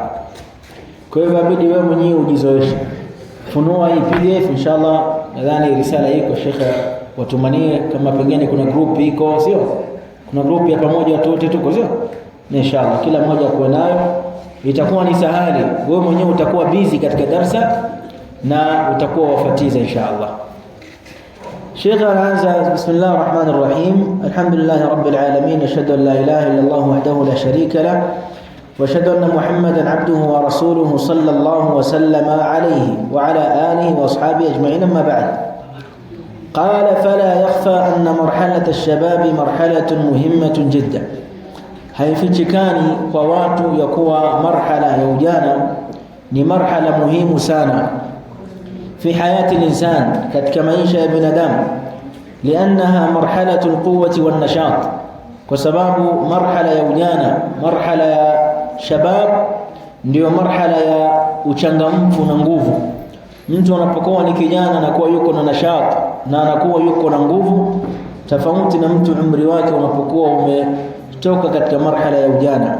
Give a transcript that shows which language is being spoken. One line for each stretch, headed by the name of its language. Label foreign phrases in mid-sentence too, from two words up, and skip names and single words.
Swahili: Kwa hivyo inabidi wewe mwenyewe ujizoeshe. Funua hii PDF inshallah, nadhani risala iko Sheikh watumanie, kama pengine kuna group iko, sio? Kuna group ya pamoja watu wote tuko, sio? Inshallah kila mmoja kuwa nayo, itakuwa ni sahali. Wewe mwenyewe utakuwa busy katika darasa na utakuwa wafatiza inshallah. Sheikh anaanza
Arabic: بسم الله الرحمن الرحيم الحمد لله رب العالمين أشهد أن لا إله إلا الله وحده لا شريك له وأشهد أن محمدا عبده ورسوله صلى الله وسلم عليه وعلى آله وأصحابه أجمعين أما بعد. قال فلا يخفى أن مرحلة الشباب مرحلة مهمة جدا,
Swahili: haifichikani kwa watu ya kuwa marhala ya ujana ni marhala muhimu sana
Arabic: في حياة الإنسان
Swahili: katika maisha ya binadamu,
Arabic: لأنها مرحلة القوة والنشاط,
Swahili: kwa sababu marhala ya ujana, marhala ya shabab ndio marhala ya uchangamfu na nguvu. Mtu anapokuwa ni kijana anakuwa yuko na nashat na anakuwa yuko na nguvu, tofauti na mtu umri wake unapokuwa umetoka katika marhala ya ujana.